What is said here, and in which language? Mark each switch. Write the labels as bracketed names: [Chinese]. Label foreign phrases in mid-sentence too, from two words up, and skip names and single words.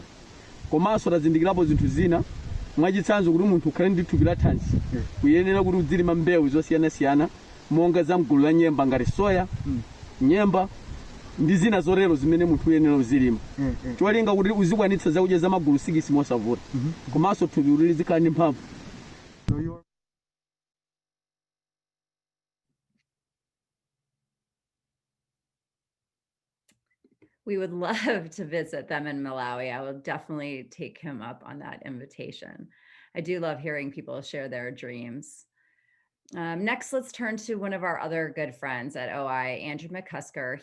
[Nyanja] Komanso tazindikirapo zinthu zina mwachitsanzo kuti munthu ukhale ndi thupi la thanzi kuyenera kuti udzilima mbewu zosiyanasiyana monga za mgulu la nyemba ngati soya, nyemba ndi zina zotero zimene munthu uyenera uzilima cholinga kuti uzikwanitsa zakudya za magulu 6 mosavuta komanso thupi kuti lizikhala ndi mphamvu. [English] We would love to visit them in Malawi. I will definitely take him up on that invitation. I do love hearing people share their dreams. Next, let's turn to one of our other good friends at OI, Andrew McCusker.